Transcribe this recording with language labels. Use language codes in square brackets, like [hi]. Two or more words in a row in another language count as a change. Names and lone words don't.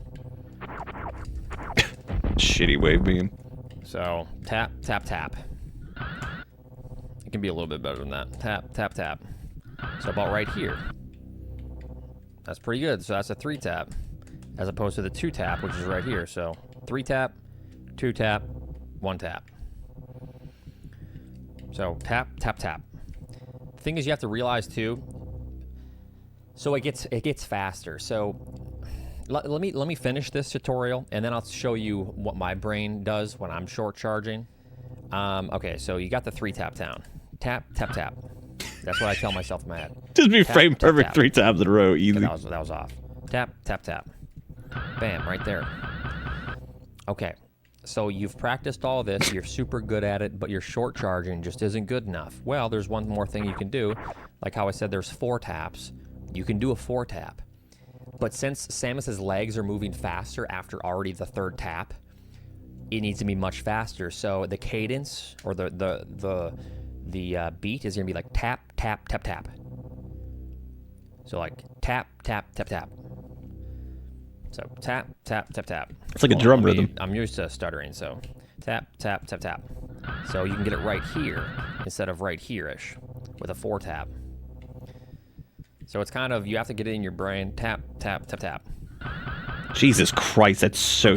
[en] Shitty wave beam. So tap, tap, tap. It can be a little bit better than that. Tap, tap, tap. So about right here. That's pretty good. So that's a 3 tap, as opposed to the 2 tap, which is right here. So 3 tap, 2 tap, 1 tap. So tap, tap, tap. The thing is, you have to realize too. So it gets faster. So let me finish this tutorial, and then I'll show you what my brain does when I'm short charging. Okay, so you got the 3 tap down. Tap, tap, tap. That's what I tell myself in my head. Just be Tap, frame tap, perfect tap. 3 taps in a row, easy. Okay, that was off. Tap, tap, tap. Bam, right there. Okay, so you've practiced all this, you're super good at it, but your short charging just isn't good enough. Well, there's one more thing you can do. Like how I said, there's 4 taps. You can do a 4 tap. But since Samus's legs are moving faster after already the 3rd tap, it needs to be much faster. So the cadence, or the beat is gonna be like tap, tap, tap, tap. So like tap, tap, tap, tap. So tap, tap, tap, tap. It's like a drum rhythm. I'm used to stuttering, so tap, tap, tap, tap. So you can get it right here instead of right here-ish with a 4 tap. So it's kind of, you have to get it in your brain. Tap, tap, tap, tap. Jesus Christ, that's so